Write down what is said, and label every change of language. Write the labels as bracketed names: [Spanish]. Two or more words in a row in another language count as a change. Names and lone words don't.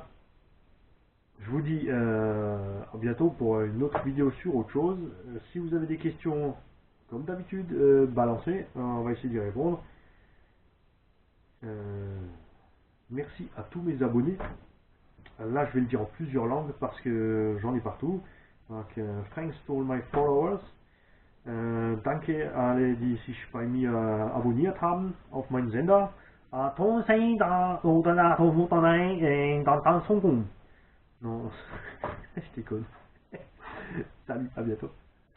[French] Je vous dis à bientôt pour une autre vidéo sur autre chose. Si vous avez des questions, comme d'habitude, balancez, on va essayer d'y répondre. Merci à tous mes abonnés. Là, je vais le dire en plusieurs langues parce que j'en ai partout. Donc, [English] thanks to all my followers. [German] Danke alle, die sich bei mir abonniert haben auf meinen Sender. [French] Non, je déconne. Salut, à bientôt.